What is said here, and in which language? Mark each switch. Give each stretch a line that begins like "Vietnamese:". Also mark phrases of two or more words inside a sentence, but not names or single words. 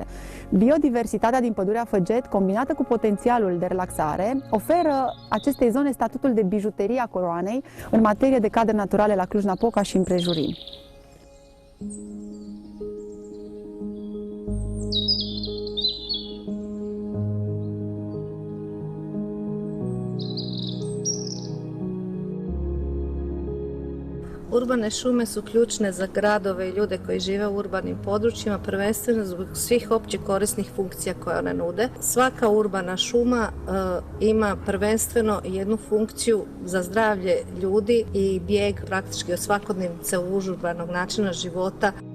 Romanian: Biodiversitatea din Pădurea Făget, combinată cu potențialul de relaxare, oferă acestei zone statutul de bijuterie a coroanei în materie de cadre naturale la Cluj-Napoca și împrejurimi.
Croatian: Urbane šume su ključne za gradove i ljude koji žive u urbanim područjima, prvenstveno zbog svih opće korisnih funkcija koje one nude. Svaka urbana šuma ima prvenstveno jednu funkciju za zdravlje ljudi i bijeg praktički od svakodnevnice urbanog načina života.